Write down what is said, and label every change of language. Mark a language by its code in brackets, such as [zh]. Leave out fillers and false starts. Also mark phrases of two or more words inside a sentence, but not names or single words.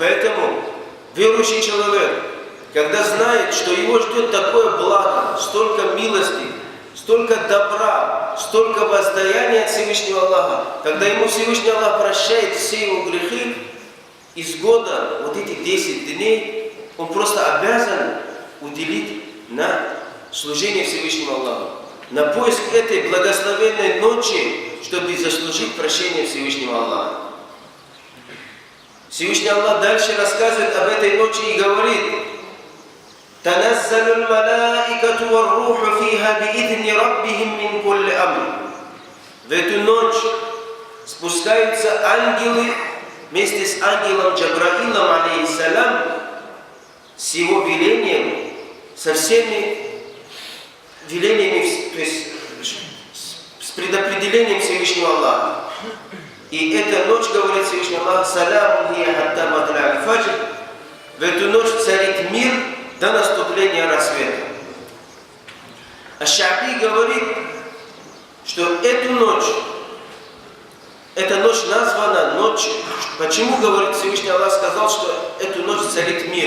[ru] Поэтому верующий человек, когда знает, что его ждет такое благо, столько милости, столько добра, столько воздаяния от Всевышнего Аллаха, когда ему Всевышний Аллах прощает все его грехи, из года вот эти 10 дней он просто обязан уделить на служение Всевышнему Аллаху, на поиск этой благословенной ночи, чтобы заслужить прощение Всевышнего Аллаха. Всевышний Аллах дальше рассказывает об этой ночи и говорит: [ar] «تنزل الملائكة والروح فيها بإذن ربهم من كل أمر». [ru] В эту ночь спускаются ангелы вместе с ангелом Джабраилом, алейхиссалям, с его велением, со всеми велениями, то есть с предопределением Всевышнего Аллаха. И эта ночь, говорит Всевышний Аллах, [ar] «سلام هي حتى مطلع الفجر». [ru] В эту ночь царит мир до наступления рассвета. Аш-Ша'би говорит, что эта ночь названа ночью. Почему, говорит Всевышний Аллах, сказал, что эту ночь царит мир?